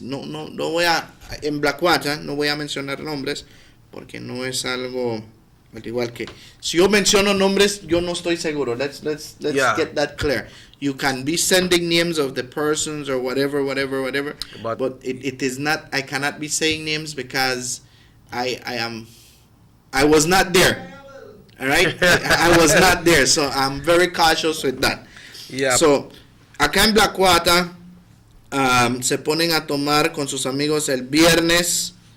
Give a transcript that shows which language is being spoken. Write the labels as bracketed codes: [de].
[es] No voy a, en Blackwater, no voy a mencionar nombres porque no es algo, al igual que si yo menciono nombres, yo no estoy seguro. [en] Let's get that clear. You can be sending names of the persons or whatever, but it is not, I cannot be saying names because I was not there. All right? I was not there, so I'm very cautious with that. Yeah. [es] So, acá en Blackwater se ponen a tomar con sus amigos el viernes.